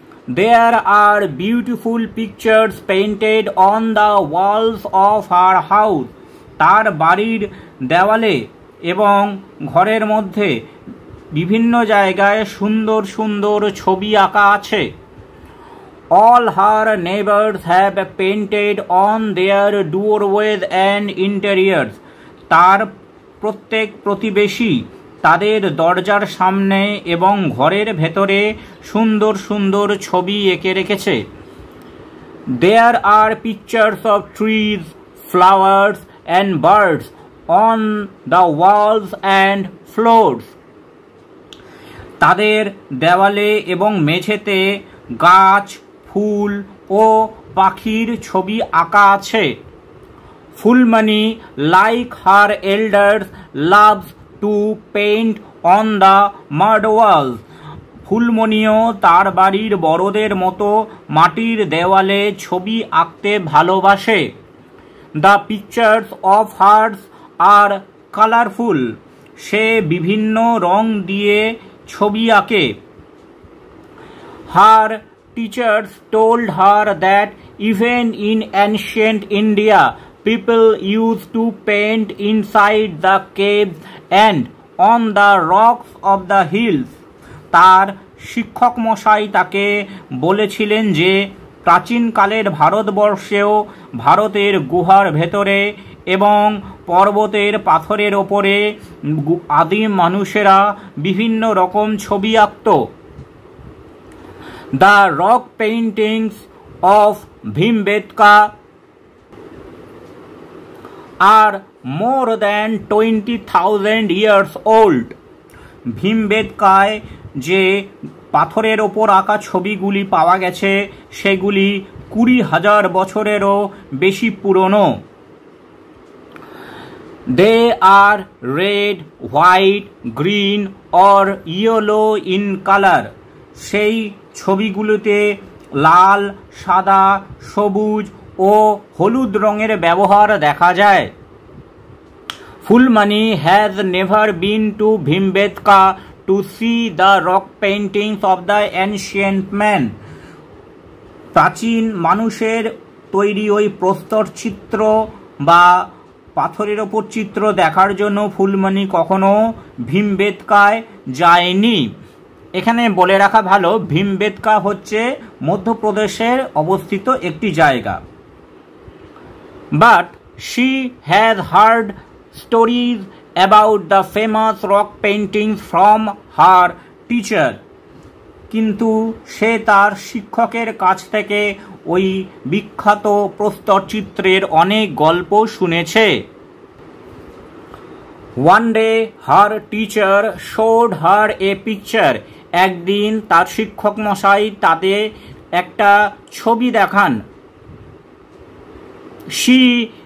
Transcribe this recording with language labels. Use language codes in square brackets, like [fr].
[en] There are beautiful pictures painted on the walls of her house. [bn] তার বাড়ির দেওয়ালে এবং ঘরের মধ্যে বিভিন্ন জায়গায় সুন্দর সুন্দর ছবি আঁকা আছে। [en] All her neighbors have painted on their doorways and interiors. [bn] তার প্রত্যেক প্রতিবেশী তাদের দরজার সামনে এবং ঘরের ভেতরে সুন্দর সুন্দর ছবি এঁকে রেখেছে। [en] There are pictures of trees, flowers and birds on the walls and floors. [bn] তাদের দেওয়ালে এবং মেঝেতে গাছ, ফুল ও পাখির ছবি আঁকা আছে। [en] Phulmoni, like her elders, loves to paint on the mud walls. [bn] ফুলমণিও তার বাড়ির বড়দের মতো মাটির দেওয়ালে ছবি আঁকতে ভালোবাসে। [en] The pictures of hers are colourful. [bn] সে বিভিন্ন রং দিয়ে ছবি আঁকে। [en] Her teachers told her that even in ancient India, people used to paint inside the caves and on the rocks of the hills. [bn] তার শিক্ষক মশাই তাকে বলেছিলেন যে প্রাচীনকালের ভারতবর্ষেও ভারতের গুহার ভেতরে এবং পর্বতের পাথরের ওপরে আদিম মানুষেরা বিভিন্ন রকম ছবি আঁকত। [en] The rock paintings of Bhimbetka are more than 20,000 years old. [bn] ভীমবেটকায় যে পাথরের ওপর আঁকা ছবিগুলি পাওয়া গেছে সেগুলি 20,000 বছরেরও বেশি পুরনো। [en] They are red, white, green or yellow in color. [bn] সেই ছবিগুলোতে লাল, সাদা, সবুজ ও হলুদ রঙের ব্যবহার দেখা যায়। [en] Phulmoni has never been to Bhimbetka to see the rock paintings of the ancient man. [bn] প্রাচীন মানুষের তৈরি ওই প্রস্তর চিত্র বা পাথরের ওপর চিত্র দেখার জন্য ফুলমণি কখনো ভীমবেটকায় যায়নি। এখানে বলে রাখা ভালো, ভীমবেটকা হচ্ছে মধ্যপ্রদেশের অবস্থিত একটি জায়গা। [en] But she has heard stories about the famous rock painting from her teacher. [bn] কিন্তু সে তার শিক্ষকের কাছ থেকে ওই বিখ্যাত প্রস্তর চিত্রের অনেক গল্প শুনেছে। [en] One day her teacher showed her a picture. [bn] একদিন তার শিক্ষক মশাই তাদের একটা ছবি দেখান। [en] She